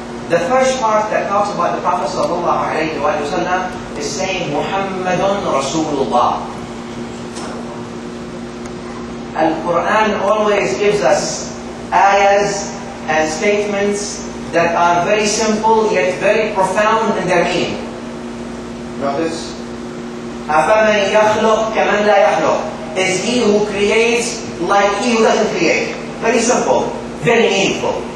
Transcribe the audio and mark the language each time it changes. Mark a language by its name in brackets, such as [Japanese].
[English] The first part that talks about the Prophet sallallahu alayhi wa sallam is saying Muhammadun Rasulullah. Al-Quran always gives us ayahs and statements that are very simple yet very profound in their meaning. [Arabic] Notice, أَفَمَنْ يَخْلُقْ كَمَنْ لَا يَخْلُقْ. [English] Is he who creates like he who doesn't create? Very simple, very meaningful.